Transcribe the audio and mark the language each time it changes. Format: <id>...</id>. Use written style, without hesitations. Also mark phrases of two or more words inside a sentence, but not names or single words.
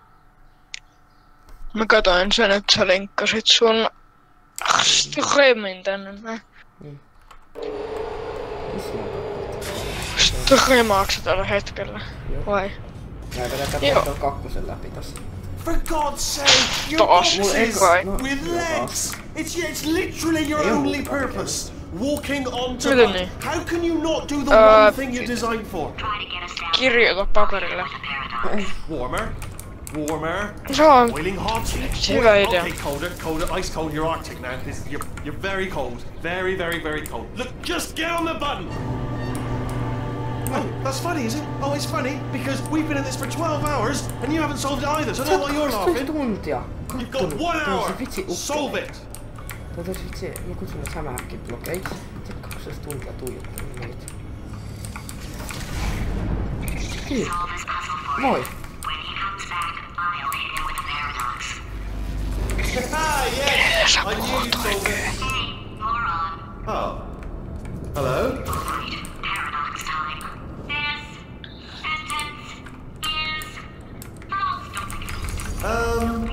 <fi>Mä katoin sen, että sä linkkasit sun streamin tänne näin. Niin. Streamaatko sä tällä hetkellä? Joo. Vai? Mä vedän katsoa tuon kakkosen läpi tossa.</fi> <en>For God's sake, your</en> <fi>Taas.</fi> <en>boxes</en> <fi>Vai?</fi> <en>with legs. It's literally your only purpose. Walking onto</en> <fi>Miten</fi> <en>mud.</en> <fi>niin?</fi> <en>How can you not do the one thing you're designed for?</en> <fi>Kirjoita paperille.</fi> <en>Warmer. Warmer.</en> <fi>Se on</fi> <en>Boiling hot.</en> <fi>hyvä idea.</fi> <en>Okay, colder, ice cold. You're Arctic now. You're very cold. Very, very, very cold. Look, just get on the button. Oh, that's funny, is it? Oh, it's funny because we've been in this for 12 hours and you haven't solved it either. So I don't know why you're laughing.</en> <fi>Tuntia.</fi> <en>You've got 1 hour. Solve it.</en> <fi>Tätä vitsi, mä kutsun ne hämähäkkiblokeiksi. Se 12 tuntia tuijottanut meitä. Moi.</fi> <en>Ah, yes! I knew you'd solve it. Oh. Hello? Paradox time. This sentence is false.</en>